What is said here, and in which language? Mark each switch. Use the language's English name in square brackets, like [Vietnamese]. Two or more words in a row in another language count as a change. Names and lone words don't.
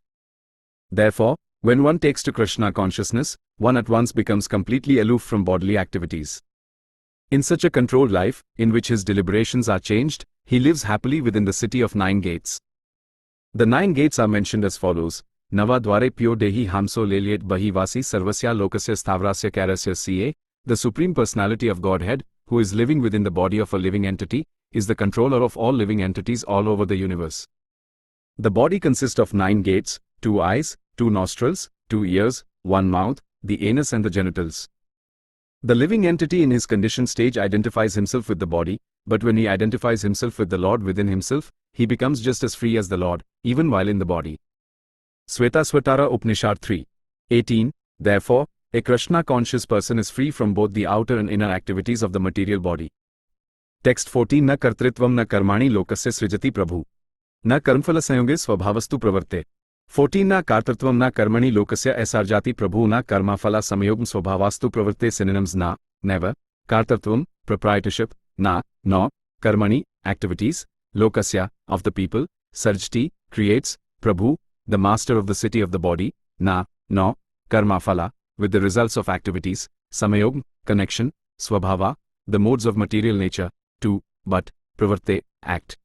[English] Therefore, when one takes to Krishna consciousness, one at once becomes completely aloof from bodily activities. In such a controlled life, in which his deliberations are changed, he lives happily within the city of 9 gates. The 9 gates are mentioned as follows: [Sanskrit] Nava dware pyo dehi hamso leliet bahivasi sarvasya lokasya stavrasya karasya ca. [English] The Supreme Personality of Godhead, who is living within the body of a living entity, is the controller of all living entities all over the universe. The body consists of 9 gates, 2 eyes, 2 nostrils, 2 ears, 1 mouth, the anus and the genitals. The living entity in his conditioned stage identifies himself with the body, but when he identifies himself with the Lord within himself, he becomes just as free as the Lord, even while in the body. Svetasvatara Upanishad 3:18. Therefore, a Krishna-conscious person is free from both the outer and inner activities of the material body. Text 14. [Sanskrit] Na kartritvam na karmani lokasya srijati prabhu. Na karmfala sanyoge svabhavastu pravarte. 14. Na kartritvam na karmani lokasya sarjati prabhu na karmafala samayogam svabhavastu pravarte. [English] Synonyms: na, never; kartritvam, proprietorship; na, no; karmani, activities; lokasya, of the people; sarjati, creates; prabhu, the master of the city of the body; na, no; karmafala, with the results of activities; samayog, connection; swabhava, the modes of material nature; to, but; pravarte, act.